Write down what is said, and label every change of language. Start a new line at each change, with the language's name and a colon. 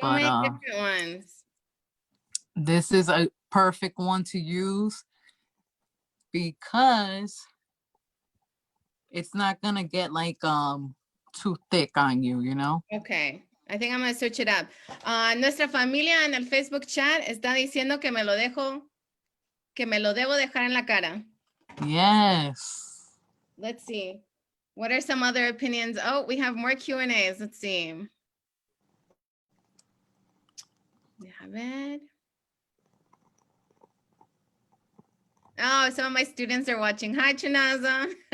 English: but many different ones. this is a perfect one to use because it's not gonna get like too thick on you, you know? Okay. I think I'm going to switch it up.
Spanish: Nuestra familia en el Facebook chat está diciendo que me lo debo dejar en la cara.
English: Yes. Let's see. What are some other opinions? Oh, we have more Q&As. Let's see.
Spanish: Deja ver.
English: Oh, some of my students are watching. Hi, Chinaza.